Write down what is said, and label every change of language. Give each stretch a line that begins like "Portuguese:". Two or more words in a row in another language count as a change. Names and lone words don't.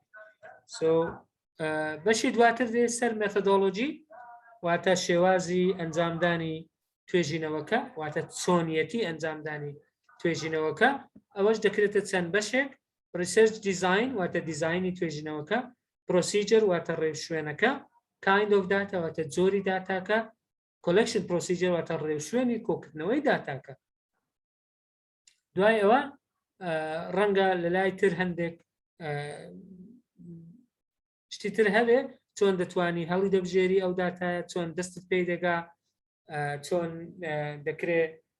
Central Kurdish: بەشی دواتر دێ سەر مێتۆدۆلۆجی واتە شێوازی ئەنجامدانی توێژینەوەکە واتە چۆنیەتی ئەنجامدانی توێژینەوەکە ئەوەش دەکرێتە چەند بەشێک
English: research design
Central Kurdish: واتە دیزایانی توێژینەوەکە پرۆسیجر واتە ڕێوشوێنەکە
English: kind of data
Central Kurdish: واتە جۆری داتاکە
English: collection procedure
Central Kurdish: واتە ڕێوشوێنی کۆکردنەوەی داتاکە دوای ئەوە ڕەنگە لە لای تر هەندێک شتی تر هەبێ چۆن دەتوانی هەڵی دەبژێری ئەو داتایە چۆن دەستت پێی دەگا چۆن دەکرێت